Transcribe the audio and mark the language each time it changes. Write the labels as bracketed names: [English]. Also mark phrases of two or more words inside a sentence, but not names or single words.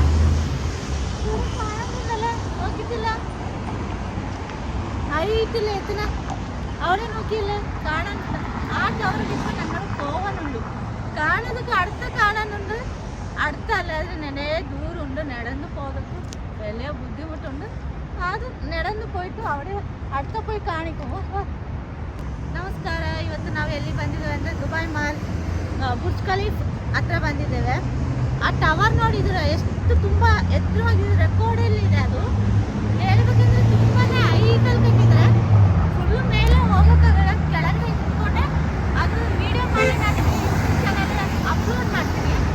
[Malayalam] കാണുന്നില്ലല്ലോ, നോക്കിയിട്ടില്ല, ഹൈറ്റിൽ എത്തുന്ന അവിടെ നോക്കിയില്ലേ കാണാൻ. ആ ടവറിൽ ഇപ്പം ഞങ്ങൾ പോകാനുണ്ട്. കാണുന്നതൊക്കെ അടുത്ത കാണാനുണ്ട്, അടുത്തല്ലാതെ നിറയെ ദൂരമുണ്ട്. നടന്നു പോകുന്നത് വലിയ ബുദ്ധിമുട്ടുണ്ട്. അത് നടന്നു പോയിട്ട് അവിടെ അടുത്ത പോയി ಕಾಣಿಕೋ. [Kannada] ನಮಸ್ಕಾರ. ಇವತ್ತು ನಾವು ಎಲ್ಲಿ ಬಂದಿದ್ದೇವೆ ಅಂದರೆ ದುಬಾಯ್ ಮಾಲ್ ಬುರ್ಜ್ ಖಲೀಫ್ ಹತ್ರ ಬಂದಿದ್ದೇವೆ. ಆ ಟವರ್ ನೋಡಿದ್ರೆ ಎಷ್ಟು ತುಂಬ ಎತ್ತರವಾಗಿದೆ, ರೆಕಾರ್ಡಲ್ಲಿ ಇದೆ. ಅದು ಹೇಳ್ಬೇಕಂದ್ರೆ ತುಂಬಾ ಹೈಟಲ್ಲಿ ಕಟ್ಟಿದ್ರೆ ಫುಲ್ಲು ಮೇಲೆ ಹೋಗೋಕ್ಕಾಗಲ್ಲ, ಕೆಳಗಡೆ ಇಟ್ಕೊಂಡೆ ಅದು ವಿಡಿಯೋ ಮಾಡಿ ನಾನು ಅಪ್ಲೋಡ್ ಮಾಡ್ತೀನಿ.